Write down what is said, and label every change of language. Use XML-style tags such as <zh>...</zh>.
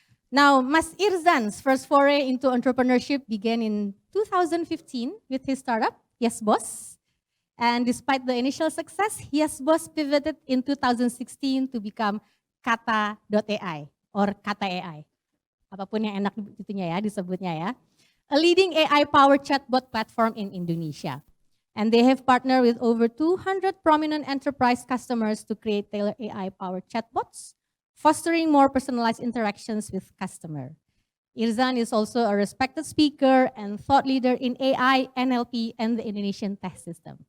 <en>Now, Mas Irzan's first foray into entrepreneurship began in 2015 with his startup, Yes Boss. And despite the initial success, Yes Boss pivoted in 2016 to become Kata.ai or Kata AI.</en> <id>Apapun yang enak itunya ya, disebutnya ya.</id> <en>A leading AI-powered chatbot platform in Indonesia. And they have partnered with over 200 prominent enterprise customers to create tailored AI-powered chatbots, fostering more personalized interactions with customer. Irzan is also a respected speaker and thought leader in AI, NLP, and the Indonesian tech system.</en>